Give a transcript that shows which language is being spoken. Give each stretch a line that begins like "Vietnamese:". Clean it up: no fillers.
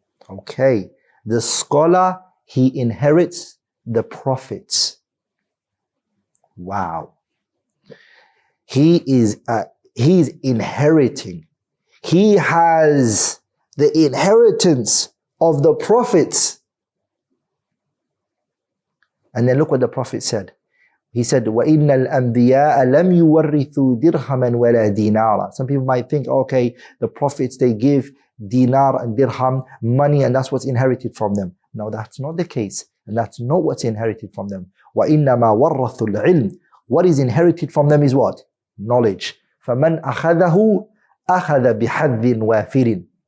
English: Okay, the scholar, he inherits the prophets. Wow. He's inheriting. He has the inheritance of the prophets. And then look what the prophet said. He said,
Arabic: وَإِنَّ الْأَنْبِيَاءَ لَمْ يُوَرِّثُوا دِرْهَمًا وَلَا دِينَارًا.
English: Some people might think, okay, the prophets, they give dinar and dirham, money, and that's what's inherited from them. No, that's not the case. And that's not what's inherited from them.
Arabic: وَإِنَّمَا وَرَّثُوا الْعِلْمِ.
English: What is inherited from them is what? Knowledge.
Arabic: فَمَنْ أَخَذَهُ أَخَذَ بِحَذٍ وَافِرٍ.